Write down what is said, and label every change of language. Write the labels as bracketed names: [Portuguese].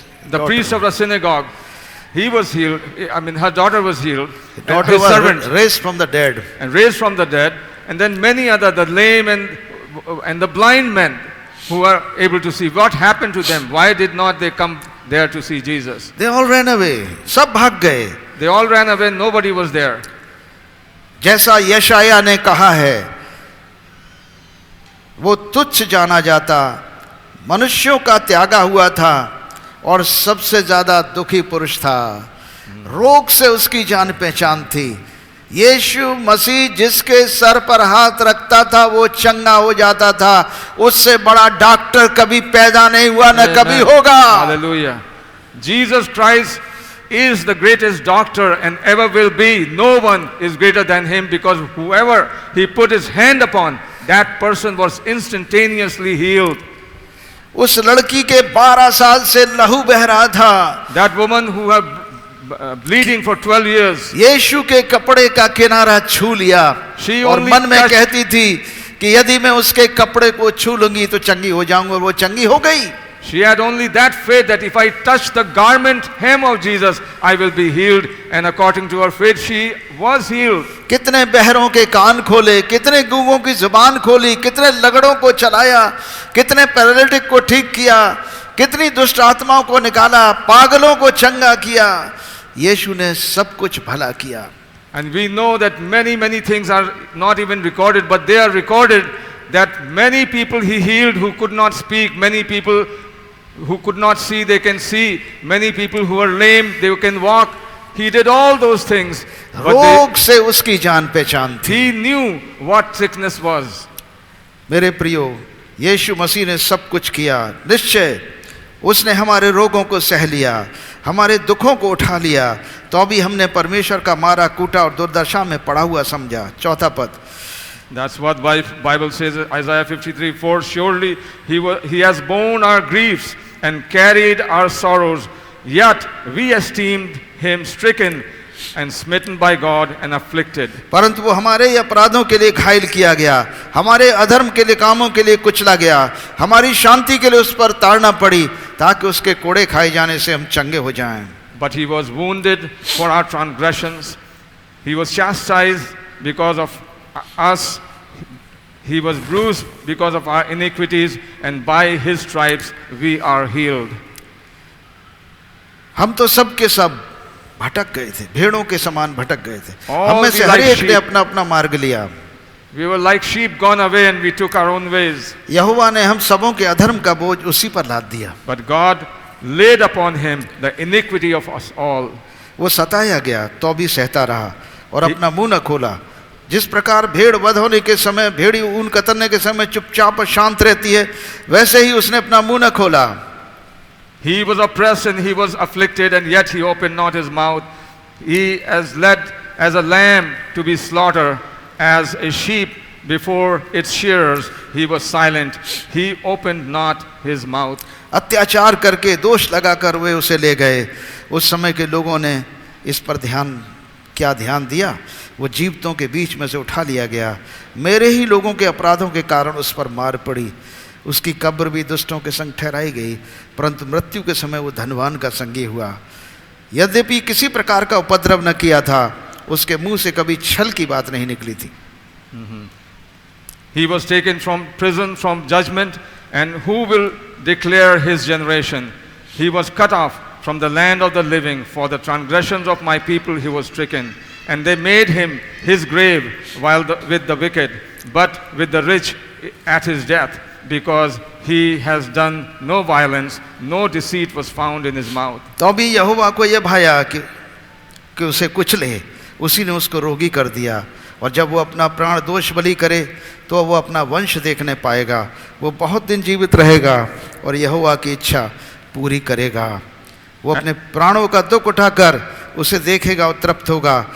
[English] the priest of the synagogue, he was healed. I mean, her daughter was healed. His daughter was servant raised from the dead. And raised from the dead. And then many other, the lame and the blind men who are able to see. What happened to them? Why did not they come there to see Jesus? They all ran away. [Hindi] सब भाग गए. [English] They all ran away. Nobody was there. [Hindi] जैसा यशाया ने कहा है, वो तुच्छ जाना जाता, मनुष्यों का त्यागा हुआ था और सबसे ज्यादा दुखी पुरुष था। रोग से उसकी जान पहचान थी। यीशु मसीह जिसके सर पर हाथ रखता था वो चंगा हो जाता था। उससे बड़ा डॉक्टर कभी पैदा नहीं हुआ, न कभी होगा। [English] Hallelujah. Jesus Christ is the greatest doctor and ever will be. No one is greater than him, because whoever he put his hand upon, that person was instantaneously healed. [Hindi] उस लड़की के 12 साल से लहू बह रहा था। [English] That woman who had bleeding for 12 years. [Hindi] यीशु के कपड़े का किनारा छू लिया और मन में कहती थी कि यदि मैं उसके कपड़े को छू लूंगी तो चंगी हो जाऊंगी, और वो चंगी हो गई। [English] She had only that faith that if I touch the garment hem of Jesus, I will be healed. And according to her faith, she was healed. [Hindi] कितने बहरों के कान खोले, कितने गूंगों की जुबान खोली, कितने लगड़ों को चलाया, कितने पैरालिटिक को ठीक किया, कितनी दुष्ट आत्माओं को निकाला, पागलों को चंगा किया। यीशु ने सब कुछ भला किया। [English] And we know that many things are not even recorded, but they are recorded, that many people he healed who could not speak, many people who could not see, they can see, many people who are lame, they can walk. He did all those things. [Hindi] रोग से उसकी जान पहचान थी। [English] He knew what sickness was. [Hindi] मेरे प्रियो, यीशु मसीह ने सब कुछ किया। निश्चय उसने हमारे रोगों को सह लिया, हमारे दुखों को उठा लिया, तो अभी हमने परमेश्वर का मारा कूटा और दुर्दशा में पड़ा हुआ समझा। चौथा पद, [English] That's what Bible says, Isaiah 53:4. Surely he has borne our griefs and carried our sorrows, yet we esteemed him stricken and smitten by God and afflicted. [Hindi] परंतु वो हमारे अपराधों के लिए घायल किया गया, हमारे अधर्म के लिए कामों के लिए कुचला गया, हमारी शांति के लिए उस पर ताड़ना पड़ी, ताकि उसके कोड़े खाए जाने से हम चंगे हो जाएं। [English] But he was wounded for our transgressions, he was chastised because of us, he was bruised because of our iniquities, and by his stripes we are healed. [Hindi] हम तो सब के सब भटक गए थे, भेड़ों के समान भटक गए थे। [English] All [Hindi] हम में से [English] we [Hindi] हर [English] like [Hindi] एक ने [English] sheep. [Hindi] अपना अपना मार्ग लिया। [English] We were like sheep gone away and we took our own ways. [Hindi] यहोवा ने हम सबों के अधर्म का बोझ उसी पर लाद दिया। [English] But God laid upon him the iniquity of us all. [Hindi] वो सताया गया तो भी सहता रहा और अपना मुंह न खोला। जिस प्रकार भेड़ वध होने के समय, भेड़ी ऊन कतरने के समय चुपचाप और शांत रहती है, वैसे ही उसने अपना मुंह न खोला। [English] He was oppressed and he was afflicted, and yet he opened not his mouth. He is led as a lamb to be slaughtered, as a sheep before its shearers, he was silent. He opened not his mouth. [Hindi] अत्याचार करके दोष लगाकर वे उसे ले गए। उस समय के लोगों ने इस पर क्या ध्यान दिया? वो जीवतों के बीच में से उठा लिया गया। मेरे ही लोगों के अपराधों के कारण उस पर मार पड़ी। उसकी कब्र भी दुष्टों के संग ठहराई गई, परंतु मृत्यु के समय वो धनवान का संगी हुआ। यद्यपि किसी प्रकार का उपद्रव न किया था, उसके मुंह से कभी छल की बात नहीं निकली थी। [English] He was taken from prison, from judgment, and who will declare his generation? He was cut off from the land of the living. For the transgressions of my people he was stricken, and they made him his grave with the wicked, but with the rich at his death, because he has done no violence, no deceit was found in his mouth. [Hindi] तो भी यहोवा को यह भाया कि उसे कुचले, उसी ने उसको रोगी कर दिया और जब वो अपना प्राण दोष बलि करे तो वो अपना वंश देखने पाएगा, वो बहुत दिन जीवित रहेगा और यहोवा की इच्छा पूरी करेगा। वो अपने प्राणों का दुख उठाकर उसे देखेगा और तृप्त होगा।